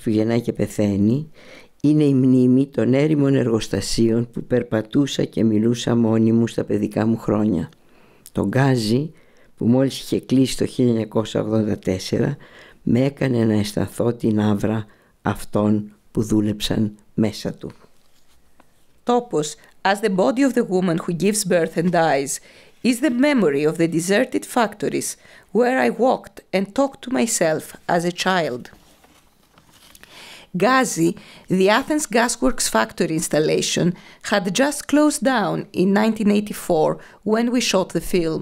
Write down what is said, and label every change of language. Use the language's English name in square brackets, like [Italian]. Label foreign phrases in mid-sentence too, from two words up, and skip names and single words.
[Greek] που γεννάει και πεθαίνει, είναι η μνήμη των έρημων εργοστασίων που περπατούσα και μιλούσα μόνη μου στα παιδικά μου χρόνια. Το γκάζι που μόλις είχε κλείσει το 1984 με έκανε να αισθανθώ την άβρα αυτών που δούλεψαν μέσα του. [English] Topos, as the body of the woman who gives birth and dies, is the memory of the deserted factories where I walked and talked to myself as a child. Gazi, the Athens Gasworks factory installation, had just closed down in 1984 when we shot the film.